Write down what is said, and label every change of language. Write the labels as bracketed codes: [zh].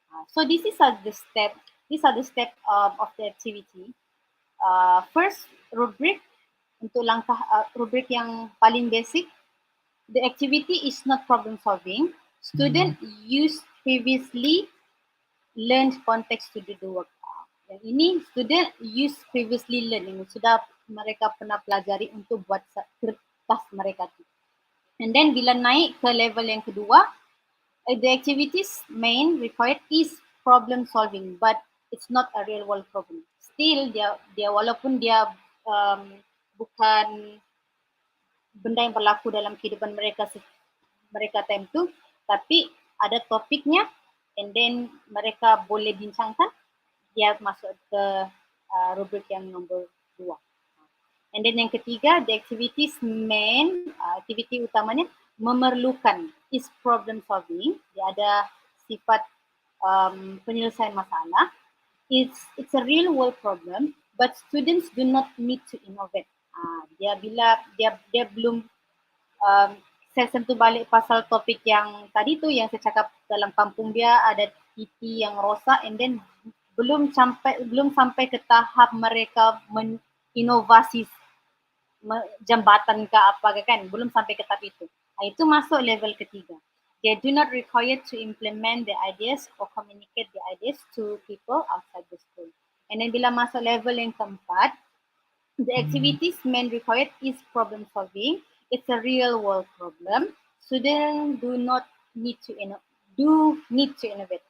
[en] So these are the step of the activity. [ms] First, rubric untuk langkah rubric yang paling basic. [en] The activity is not problem solving. Student use previously learned context to do the work. [ms] Yang ini [en] student use previously learned, [ms] sudah mereka pernah pelajari untuk buat kertas mereka tu. [en] And then [ms] bila naik ke level yang kedua, [en] the activities main required is problem solving, but it's not a real world problem. [ms] Still dia walaupun dia bukan benda yang berlaku dalam kehidupan mereka time tu, tapi ada topiknya, and then mereka boleh bincangkan, dia masuk ke rubrik yang nombor 2. [en] And then [ms] yang ketiga, [en] the activities main, [ms] aktiviti utamanya memerlukan [en] is problem solving. [ms] Dia ada sifat penyelesaian masalah. [en] It's a real world problem, but students do not need to innovate. [ms] Bila dia belum saya sentuh balik pasal topik yang tadi tu, yang saya cakap dalam kampung dia ada TV yang rosak, and then belum sampai ke tahap mereka inovasi jambatan ke apa kan, belum sampai ke tahap itu. Itu masuk level ketiga. [en] They do not require to implement the ideas or communicate the ideas to people outside the school. And then [ms] bila masuk level yang keempat, [en] the activities main required is problem solving. It's a real world problem. Students do need to innovate.